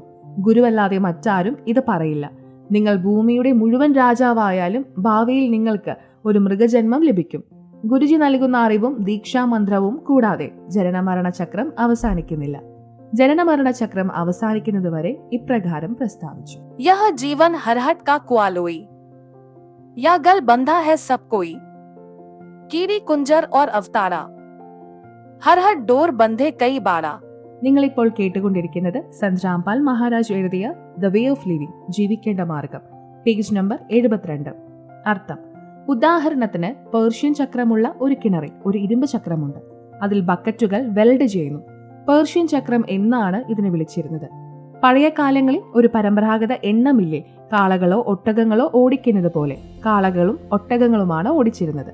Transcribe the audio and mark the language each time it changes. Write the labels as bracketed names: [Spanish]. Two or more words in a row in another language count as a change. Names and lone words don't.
[Malayalam] ഗുരുവല്ലാതെ മറ്റാരും ഇത് പറയില്ല. നിങ്ങൾ ഭൂമിയുടെ മുഴുവൻ രാജാവായാലും ഭാവിയിൽ നിങ്ങൾക്ക് ഒരു മൃഗജന്മം ലഭിക്കും. ഗുരുജി നൽകുന്ന അറിവും ദീക്ഷാമന്ത്രവും കൂടാതെ ജനനമരണ ചക്രം അവസാനിക്കുന്നില്ല. ജനനമരണ ചക്രം അവസാനിക്കുന്നത് വരെ ഇപ്രകാരം പ്രസ്താവിച്ചു. [Hindi] यह जीवन हरहट का कुआलोई, या गल बंधा है सब कोई, कीड़ी कुंजर और अवतारा, हरहट डोर बंधे कई बारा. [Malayalam] നിങ്ങളിപ്പോൾ കേട്ടുകൊണ്ടിരിക്കുന്നത് സന്ത് രാംപാൽ മഹാരാജ് എഴുതിയ ദ വേ ഓഫ് ലിവിംഗ്, ജീവിക്കേണ്ട മാർഗം, പേജ് നമ്പർ 72. അർത്ഥം. ഉദാഹരണത്തിന് പേർഷ്യൻ ചക്രമുള്ള ഒരു കിണറിൽ ഒരു ഇരുമ്പ് ചക്രമുണ്ട്. അതിൽ ബക്കറ്റുകൾ വെൽഡ് ചെയ്യുന്നു. പേർഷ്യൻ ചക്രം എന്നാണ് ഇതിനെ വിളിച്ചിരുന്നത്. പഴയ കാലങ്ങളിൽ ഒരു പരമ്പരാഗത എണ്ണ മില്ലിൽ കാളകളോ ഒട്ടകങ്ങളോ ഓടിക്കുന്നത് പോലെ കാളകളും ഒട്ടകങ്ങളുമാണ് ഓടിച്ചിരുന്നത്.